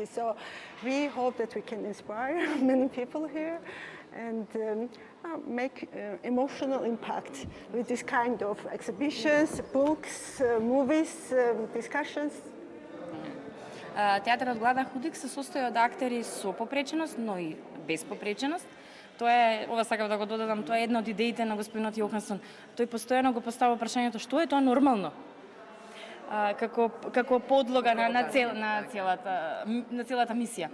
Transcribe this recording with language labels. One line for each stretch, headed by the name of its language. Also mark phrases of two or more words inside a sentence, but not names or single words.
English: So we hope that we can inspire many people here and make emotional impact with this kind of exhibitions, books, movies, discussions.
Macedonian: Театарот Глада Худик се состои од актери со попреченост, но и без попреченост. Тоа е, ова сакам да го додадам, тоа е една од идеите на господинот Јохансон. Тој постојано го поставува прашањето што е тоа нормално? Како подлога на целата мисија.